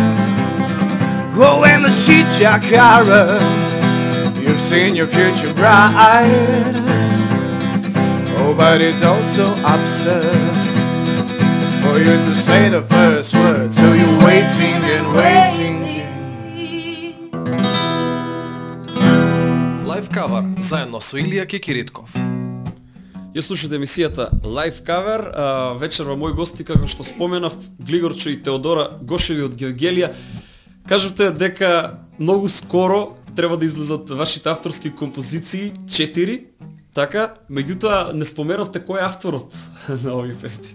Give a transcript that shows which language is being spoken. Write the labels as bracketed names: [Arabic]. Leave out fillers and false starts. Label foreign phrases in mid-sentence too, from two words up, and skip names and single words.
[English] Oh, when the sheets are covered, you've seen your future bright. Oh, but it's also absurd for you to say the first word. So you're waiting and waiting. [Macedonian] Лайв кавар заедно со Илија Кекиритков. Ја слушате емисијата Live Cover, вечерва мои гости, како што споменав, Глигорчо и Теодора Гошеви од Георгелија. Кажувте дека многу скоро треба да излезат вашите авторски композиции, 4, така, меѓутоа не споменавте кој е авторот на овие песни.